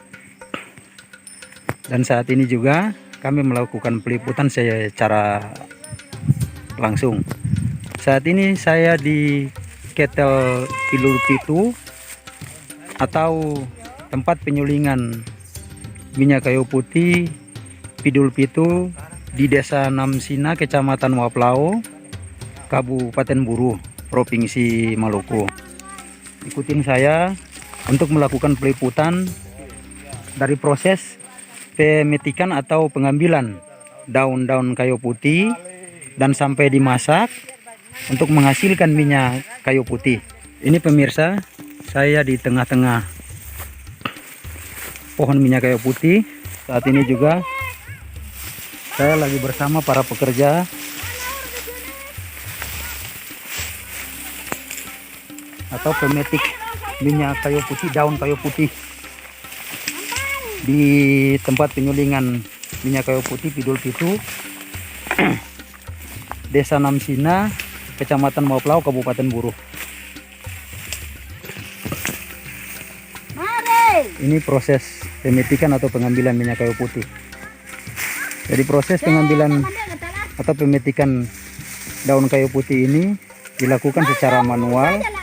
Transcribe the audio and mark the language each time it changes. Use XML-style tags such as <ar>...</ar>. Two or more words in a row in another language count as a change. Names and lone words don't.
<id>Dan saat ini juga kami melakukan peliputan secara langsung. Saat ini saya di Ketel Pidul Pitu atau tempat penyulingan minyak kayu putih Pidul Pitu di Desa Namsina, Kecamatan Waplao, Kabupaten Buru, Provinsi Maluku. Ikutin saya untuk melakukan peliputan dari proses pemetikan atau pengambilan daun-daun kayu putih dan sampai dimasak untuk menghasilkan minyak kayu putih. Ini pemirsa, saya di tengah-tengah pohon minyak kayu putih. Saat ini juga saya lagi bersama para pekerja atau pemetik minyak kayu putih, daun kayu putih di tempat penyulingan minyak kayu putih Pidul Pitu, Desa Namsina, Kecamatan Waplao, Kabupaten Buru. Ini proses pemetikan atau pengambilan minyak kayu putih. Jadi proses pengambilan atau pemetikan daun kayu putih ini dilakukan secara manual.</id>